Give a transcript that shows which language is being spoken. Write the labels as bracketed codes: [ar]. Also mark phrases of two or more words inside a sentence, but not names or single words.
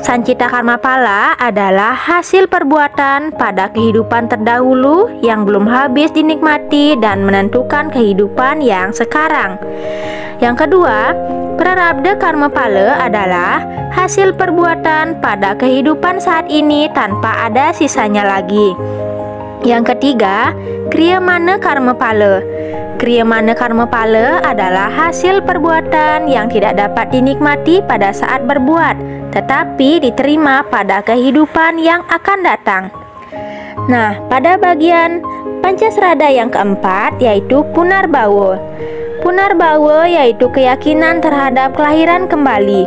[id] Sancita karma pala adalah hasil perbuatan pada kehidupan terdahulu yang belum habis dinikmati dan menentukan kehidupan yang sekarang. Yang kedua, prarabdha karma pala adalah hasil perbuatan pada kehidupan saat ini tanpa ada sisanya lagi. Yang ketiga, kriyamana karma pala. Kriyamana karma pala adalah hasil perbuatan yang tidak dapat dinikmati pada saat berbuat, tetapi diterima pada kehidupan yang akan datang. Nah, pada bagian Pancasrada yang keempat yaitu Punarbawa. Punarbawa yaitu keyakinan terhadap kelahiran kembali.